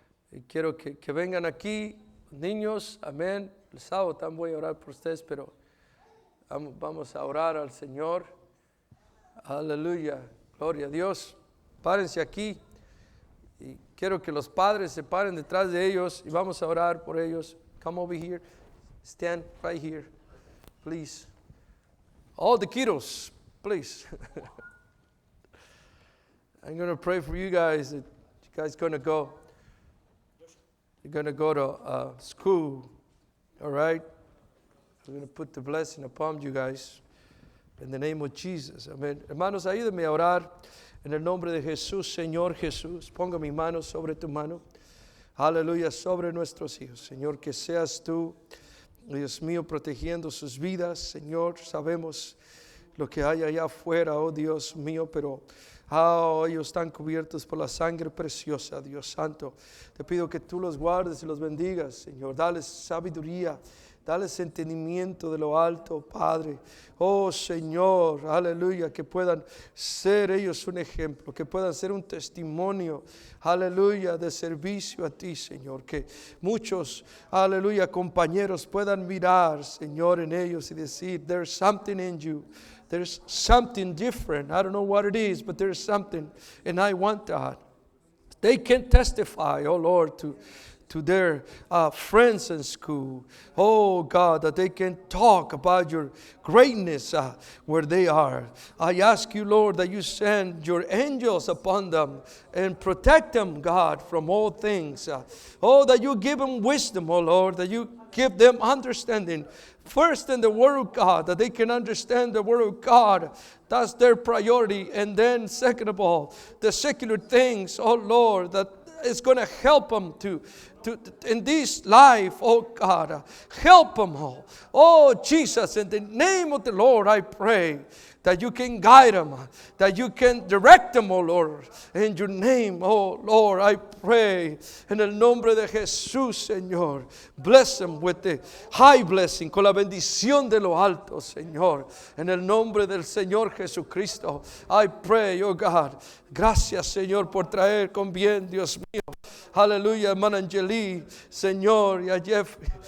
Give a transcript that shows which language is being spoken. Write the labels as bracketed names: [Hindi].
[Spanish] Y quiero que vengan aquí, niños, amén. El sábado también voy a orar por ustedes, pero vamos a orar al Señor. Aleluya, gloria a Dios. Párense aquí y quiero que los padres se paren detrás de ellos y vamos a orar por ellos. [English] Come over here, stand right here, please. All the kiddos, please. I'm going to pray for you guys. That you guys going to go. You're going to go to school. All right? I'm going to put the blessing upon you guys. In the name of Jesus. Amén. Hermanos, ayúdenme a orar. [Spanish] En el nombre de Jesús, Señor Jesús. Ponga mi mano sobre tu mano. Aleluya, sobre nuestros hijos. Señor, que seas tú, Dios mío, protegiendo sus vidas. Señor, sabemos lo que hay allá afuera, oh Dios mío, pero ellos están cubiertos por la sangre preciosa, Dios Santo. Te pido que tú los guardes y los bendigas, Señor. Dales sabiduría, Dales entendimiento de lo alto, Padre. Oh Señor, aleluya, que puedan ser ellos un ejemplo, que puedan ser un testimonio, aleluya, de servicio a ti, Señor. Que muchos, aleluya, compañeros puedan mirar, Señor, en ellos y decir, there's something in you. [English] There's something different. I don't know what it is, but there's something, and I want that. They can testify, oh Lord, to their friends in school. Oh God, that they can talk about your greatness where they are. I ask you, Lord, that you send your angels upon them and protect them, God, from all things. Oh, that you give them wisdom, oh Lord, that you give them understanding. First in the Word of God, that they can understand the Word of God. That's their priority. And then second of all, the secular things, oh Lord, that is going to help them to in this life, oh God. Help them all. Oh Jesus, in the name of the Lord, I pray that you can guide them, that you can direct them, oh Lord. In your name, oh Lord, I pray. [Spanish] En el nombre de Jesús, Señor. Bless them with the high blessing, con la bendición de lo alto, Señor. En el nombre del Señor Jesucristo, I pray, oh God. Gracias, Señor, por traer con bien, Dios mío. Aleluya, hermana Angeli, Señor, y a Jeffrey.